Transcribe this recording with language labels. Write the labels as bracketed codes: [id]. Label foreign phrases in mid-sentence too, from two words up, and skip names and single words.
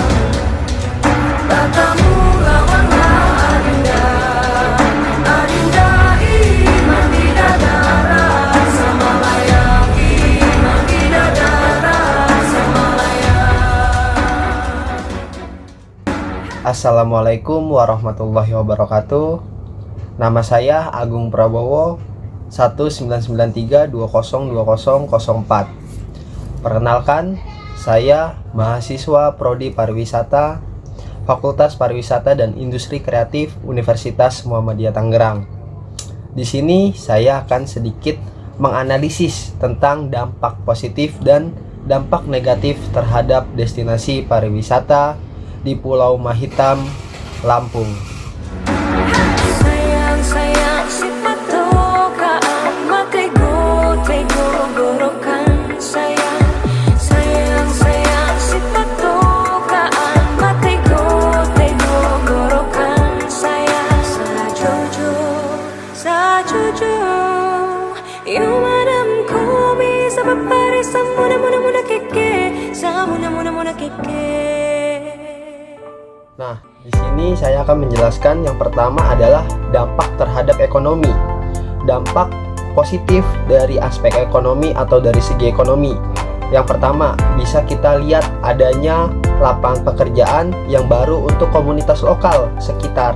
[ar] Batamu lawanlah Adinda, Adinda iman di dadara Samalayang, iman di dadara Samalayang. السلام عليكم ورحمة الله وبركاته. [id] Nama saya Agung Prabowo, 1993202004. Perkenalkan, saya mahasiswa Prodi Pariwisata, Fakultas Pariwisata dan Industri Kreatif Universitas Muhammadiyah Tangerang. Di sini saya akan sedikit menganalisis tentang dampak positif dan dampak negatif terhadap destinasi pariwisata di Pulau Mahitam, Lampung. Sayang sayang si patokaan makai go gorokan sayang sayang sayang si patokaan makai go gorokan sayang sajojo you madam komi sabab pare samuna muna keke samuna keke. Nah, di sini saya akan menjelaskan yang pertama adalah dampak terhadap ekonomi. Dampak positif dari aspek ekonomi atau dari segi ekonomi. Yang pertama, bisa kita lihat adanya lapangan pekerjaan yang baru untuk komunitas lokal sekitar.